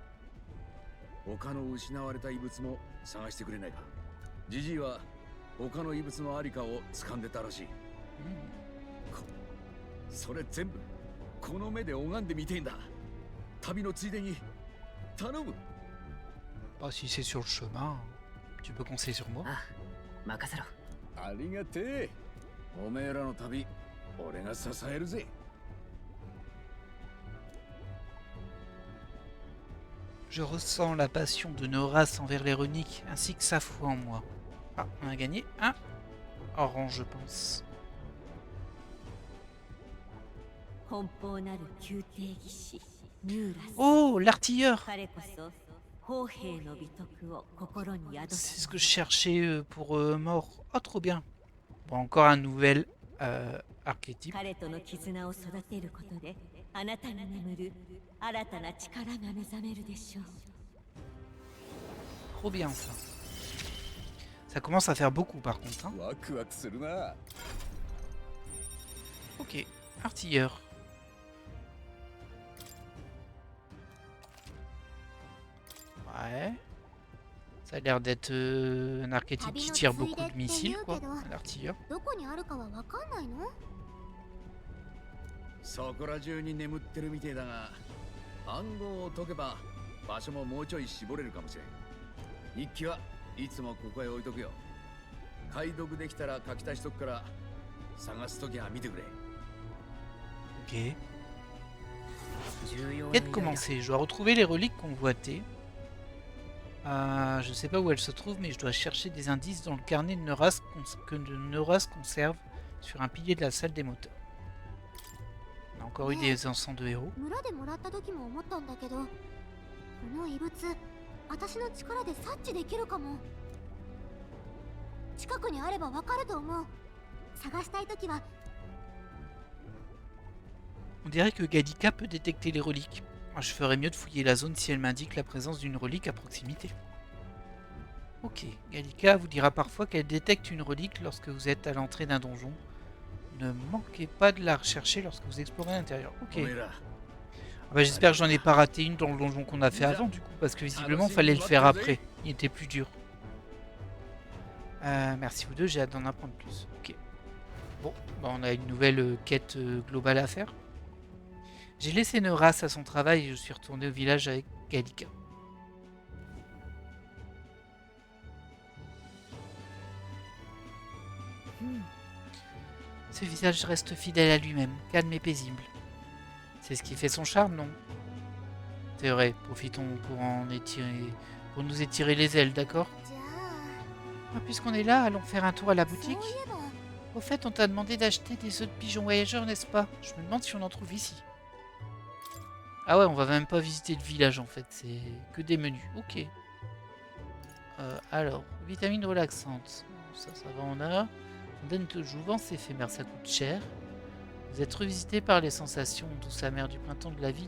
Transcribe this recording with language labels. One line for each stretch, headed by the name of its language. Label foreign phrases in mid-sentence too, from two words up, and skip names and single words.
Japanese: 他の失われた異物も探してくれないか。ジジイは他の異物のありかを掴んでたらしい。それ全部この目で拝んでみてえんだ。旅のついでに頼む。
French: Bah si c'est sur le chemin, tu peux compter sur moi.
Japanese: あ任せろ。ありがてえ。おめえらの旅、俺が支えるぜ。
French: Je ressens la passion de Noras envers les runiques, ainsi que sa foi en moi. Ah, on a gagné un orange, je pense.
Japanese: 奔放なる宮廷技師ニューラス。
French: Oh, l'artilleur!
Japanese: 彼こそ砲兵の美徳を心に宿
French: C'est
Japanese: す
French: ce que je cherchais pour mort. Oh, trop bien. Bon, encore un nouvel archétype.
Japanese: 彼との絆を育てることであなたに眠る新たな力が目覚めるでしょう。
French: Trop bien ça. Ça commence à faire beaucoup par contre. Hein.
Japanese: ワクワクするな。
French: Ok, artilleur. Ouais. Ça a l'air d'être un archétype qui tire beaucoup de missiles, quoi. Un artilleur.
Japanese: どこにあるかはわかんないの？そこら中に眠ってるみてえだが、暗号を解けば場所ももうちょい絞れるかもしれん。日記はいつもここへ置いとくよ。解読できたら書き足しとくから、探すときは見てくれ。
French: Ok.
Japanese: 重要な
French: Quête
Japanese: 依頼だ
French: commencée. Je dois retrouver les reliques convoitées. Je sais pas où elles se trouvent, mais je dois chercher des indices dans le carnet de Neuras que Neuras conserve sur un pilier de la salle des moteurs. On a encore eu des encens de héros.
Japanese: 村でもらった時も思ったんだけど、この異物、私の力で察知できるかも。近くにあればわかると思う。探したい時は
French: On dirait que Gallica peut détecter les reliques. Je ferais mieux de fouiller la zone si elle m'indique la présence d'une relique à proximité. Ok, Gallica vous dira parfois qu'elle détecte une relique lorsque vous êtes à l'entrée d'un donjon. Ne manquez pas de la rechercher lorsque vous explorez l'intérieur. Ok.
Japanese: おめえら
French: Ah bah, j'espère que j'en ai pas raté une dans le donjon qu'on a fait avant du coup, parce que visiblement il fallait le faire après. Il était plus dur. Merci vous deux, j'ai hâte d'en apprendre plus. Ok. Bon, bah on a une nouvelle quête globale à faire. J'ai laissé Neuras à son travail et je suis retourné au village avec Gallica. Ce visage reste fidèle à lui-même, calme et paisible. C'est ce qui fait son charme, non? C'est vrai, profitons pour nous étirer les ailes, d'accord?
Japanese: じゃ
French: Ah, puisqu'on est là, allons faire un tour à la
Japanese: あ、そうい
French: boutique.
Japanese: えば
French: Au fait, on t'a demandé d'acheter des œufs de pigeons voyageurs, n'est-ce pas? Je me demande si on en trouve ici. Ah ouais, on va même pas visiter le village en fait, c'est que des menus. Ok. Alors, vitamines relaxantes. Ça va, on a. Fontaine de jouvence éphémère, ça coûte cher. Vous êtes revisité par les sensations douces amères du printemps de la vie.